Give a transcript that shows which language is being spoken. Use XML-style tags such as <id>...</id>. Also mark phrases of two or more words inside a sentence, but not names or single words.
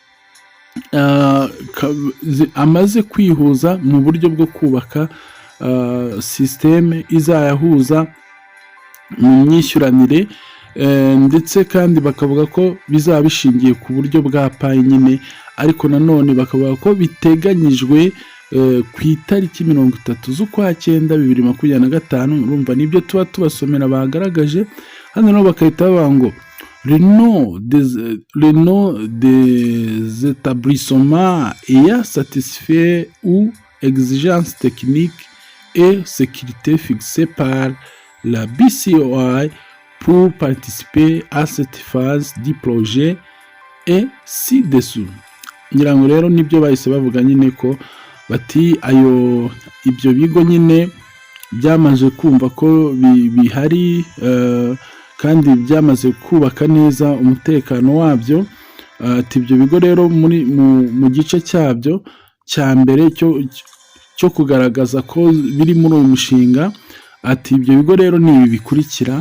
<rw>amaze kwihuza mu buryo bwo kubaka systeme izayahuza mu myishyuranire, ndetse kandi bakavuga ko bizaba bishingiye ku buryo bwa payi nyine, ariko nanone bakavuga ko biteganyijwe ku itariki 30 z'ukwa 9 2025. urumva nibyo tuba tubasomera bagaragaje hano, nabo bakahita bavuga ngo</rw> <fr>le nom des établissements ayant satisfait ou exigences techniques et sécurité fixées par la BCOI pour participer à cette phase du projet et ci-dessous.</fr> <rw>Ngira ngo rero nibyo bahise bavuga nyine ko bati ibyo bigo nyine byamaze kumva ko bihari kandi byamaze kubaka neza umutekano wabyo. Ati ibyo bigo rero mu gice cyabyo cya mbere cyo kugaragaza ko biri muri uyu mushinga, ati ibyo bigo rero ni ibi bikurikira.</rw>